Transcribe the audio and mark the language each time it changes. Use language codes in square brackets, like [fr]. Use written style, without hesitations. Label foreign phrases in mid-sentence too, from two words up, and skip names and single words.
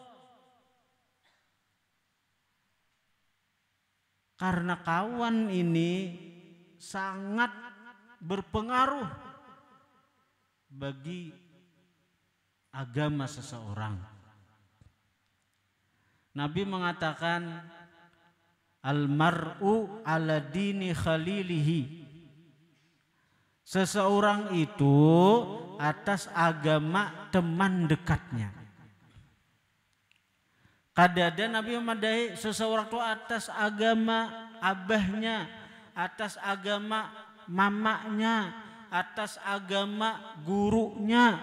[id] Karena kawan ini sangat berpengaruh bagi agama seseorang. Nabi mengatakan [ar] المرء على دين خليله. [id] Seseorang itu atas agama teman dekatnya. [bjn] Kadada Nabi memadahi seseorang itu atas agama abahnya, atas agama mamaknya, atas agama gurunya.